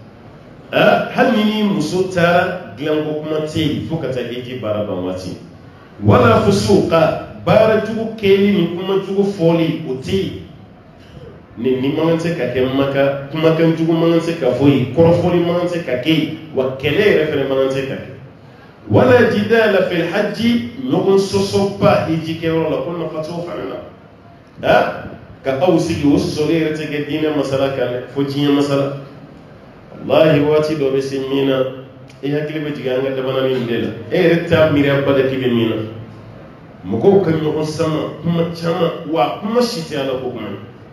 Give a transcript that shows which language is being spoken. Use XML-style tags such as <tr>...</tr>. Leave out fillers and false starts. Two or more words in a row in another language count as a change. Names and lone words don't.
<bm>hali ni muso taara dilanko kuma tɛ yen fo ka taa hiji baara ban waati wala fusuqa baara jugu kɛli ni kuma jugu fɔli o tɛ yen ni man se ka kɛ kumakan jugu man se ka fɔ yen kɔrɔfɔli man se ka kɛ yen wa kɛlɛ yɛrɛ fɛnɛ man se ka kɛ</bm> <ar>ولا جدال في الحج</ar> <bm>ɲɔgɔn sɔsɔba hiji kɛyɔrɔ la ko nafa t'o fana na ka aw sigi o sɔsɔli yɛrɛ tɛ kɛ diinɛ masala kan dɛ fo diɲɛ masala wallahi waati dɔ bɛ se min na e hakili bɛ jigin an ka jamana nin de la e yɛrɛ t'a miiri abada k'i bɛ min na mɔgɔw ka ɲɔgɔn sama kuma caman wa kuma si tɛ ala ko kuma ye</bm>